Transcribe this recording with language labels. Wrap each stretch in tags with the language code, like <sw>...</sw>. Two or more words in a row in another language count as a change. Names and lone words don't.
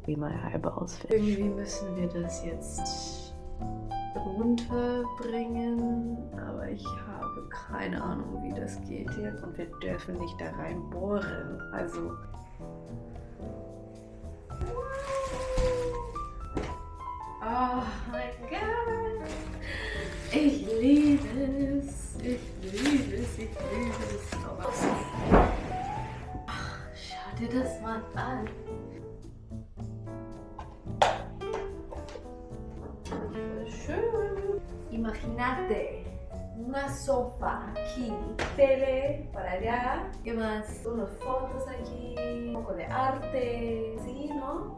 <en>be my eyeballs fit.</en> <de>Irgendwie müssen wir das jetzt runterbringen, aber ich habe keine Ahnung, wie das geht jetzt und wir dürfen nicht da rein bohren. Also oh mein Gott, ich liebe es, ich liebe es, ich liebe es. Ach, schau dir das mal an. Schön.</de> <es>Imagínate una sopa aquí, tele para allá, y más unas fotos aquí, un poco de arte, ¿sí, no?</es>